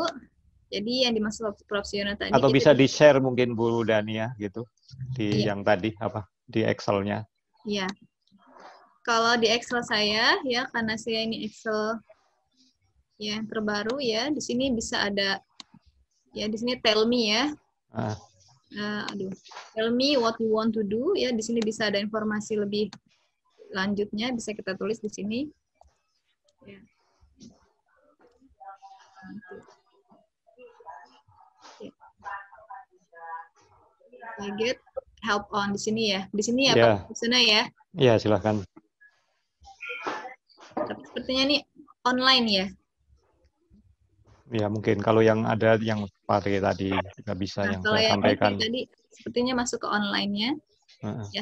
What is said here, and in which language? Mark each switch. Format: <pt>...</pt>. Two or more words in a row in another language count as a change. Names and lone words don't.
<id>Jadi yang dimaksud Prof. Siono tadi. Atau bisa di-share mungkin Bu Dania gitu di Iya. yang tadi di Excel-nya. Ya. Kalau di Excel saya ya, karena saya ini Excel ya terbaru ya, di sini bisa ada ya di sini</id> <en>tell me</en> <id>ya.</id> <en>Tell me what you want to do</en> <id>ya, di sini bisa ada informasi lebih lanjutnya, bisa kita tulis di sini. Ya.</id> <en>I get help on</en> <id>di sini ya. Di sini ya, Ya. Pak, di sana ya. Iya, silakan. Tapi sepertinya ini online ya. Ya, mungkin kalau yang ada yang pakai tadi nggak bisa yang Kalau saya yang sampaikan. tadi sepertinya masuk ke online-nya. Ya.</id>